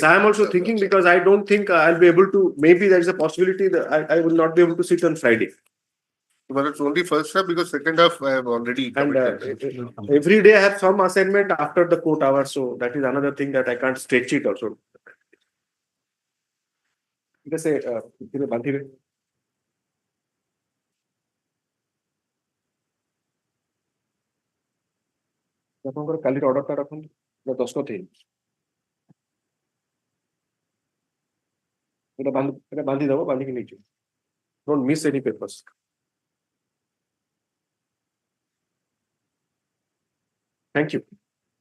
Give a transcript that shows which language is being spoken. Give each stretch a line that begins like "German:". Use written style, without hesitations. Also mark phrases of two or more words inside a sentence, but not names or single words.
English: I am also thinking because I don't think I'll be able to. Maybe there is a possibility that I will not be able to sit on Friday. But it's only first step because second half I have already. And every day I have some assignment after the court hours, so that is another thing that I can't stretch it also.
Odia: Because ଆପଣଙ୍କର କାଲି ଅର୍ଡରଟା ରଖନ୍ତୁ 10 କଥା ଏଟା ବାନ୍ଧି ଦେବ ବାନ୍ଧିକି ନେଇଯିବ
English: don't miss any papers. Thank you.